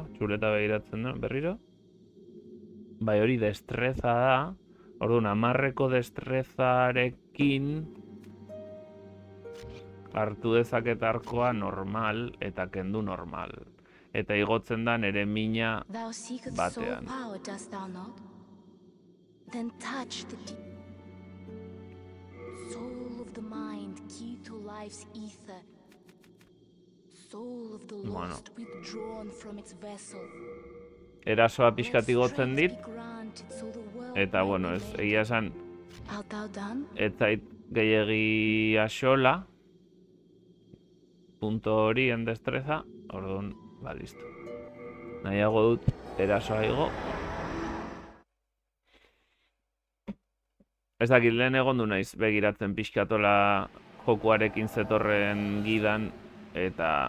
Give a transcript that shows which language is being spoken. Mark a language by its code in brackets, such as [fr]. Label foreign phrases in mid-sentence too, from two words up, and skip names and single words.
[eu] Txuleta behiratzen duen berriro. Bai, hori destreza da. Orduan, 10ko destrezarekin hartu dezaket arkoa normal eta kendu normal. Eta igotzen da nere mina [en] Thou seekest soul [eu] batean. [en] power, dost thou not? Then touch the deep soul of the mind, key to life's ether. Soul of the [eu] Bueno. [en] lost withdrawn from its vessel. [eu] Erasoa pixkat igotzen dit. [en] Strength be granted, so the world [eu] Eta, [en] might [eu] bueno, [en] be [eu] ez, [en] made. [eu] egia esan, [en] Art thou done? [eu] ez zait gehiegi axola. Punto hori en destreza. Orduan, ba, listo. Nahiago dut erasoa igo. Ez dakit, lehen egon du naiz begiratzen pixkatola jokuarekin zetorren gidan, eta...